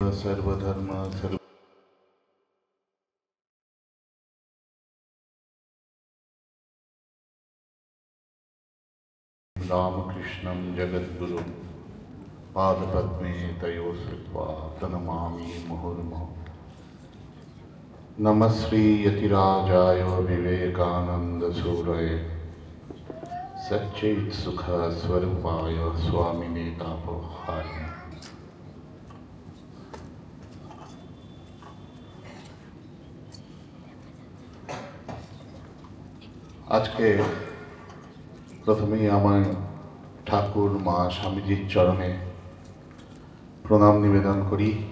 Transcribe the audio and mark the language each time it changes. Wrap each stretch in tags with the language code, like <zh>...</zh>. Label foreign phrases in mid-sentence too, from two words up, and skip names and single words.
<sa>सर्वधर्म सर्व रामकृष्णं जगद्गुरुं पादपद्मे तयो श्रुत्वा प्रणमामि मुहुर्मुहुः। नमः श्री यतिराजाय विवेकानन्दसूरये सच्चित् सुख स्वरूपाय स्वामिने तापहारिणे।</sa> <bn>আজকে প্রথমেই আমার ঠাকুর মা স্বামীজির চরণে প্রণাম নিবেদন করি।</bn>